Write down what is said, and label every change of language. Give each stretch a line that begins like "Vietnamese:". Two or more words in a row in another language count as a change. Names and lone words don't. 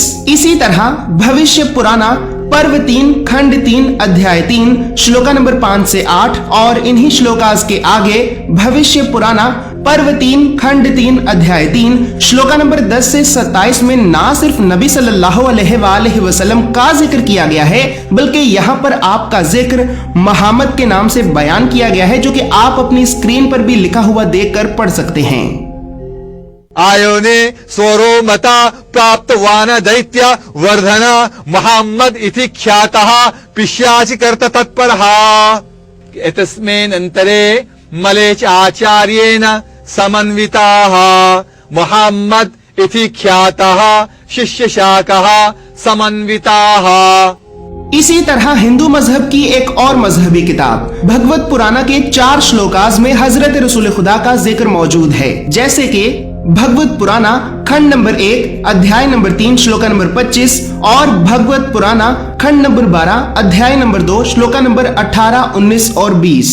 Urdu: اسی طرح بھوشیہ پرانا پرو 3 کھنڈ 3 ادھیائے 3 شلوکا نمبر 5 سے 8، اور انہی شلوکاز کے آگے بھوشیہ پرانا پرو 3 کھنڈ 3 ادھیائے 3 شلوکا نمبر 10 سے 27 میں نہ صرف نبی صلی اللہ علیہ وآلہ وسلم کا ذکر کیا گیا ہے بلکہ یہاں پر آپ کا ذکر محمد کے نام سے بیان کیا گیا ہے، جو کہ آپ اپنی اسکرین پر بھی لکھا ہوا دیکھ کر پڑھ سکتے ہیں۔
Sanskrit: आयोने स्वरोमता प्राप्तवान दैत्य वर्धन मुहम्मद इति ख्यातः पिशाच कर्त तत्परः। एतस्मिन्नन्तरे मलेच आचार्येण समन्विताः मुहम्मद इति ख्यातः शिष्यशाखः समन्विताः।
Urdu: اسی طرح ہندو مذہب کی ایک اور مذہبی کتاب بھگوت پران کے 4 شلوکاز میں حضرت رسول خدا کا ذکر موجود ہے، جیسے کہ بھگوت پران کھنڈ نمبر 1 ادھیائے نمبر 3 شلوکا نمبر 25 اور بھگوت پران کھنڈ نمبر 12 ادھیائے نمبر 2 شلوکا نمبر 18، 19 اور 20.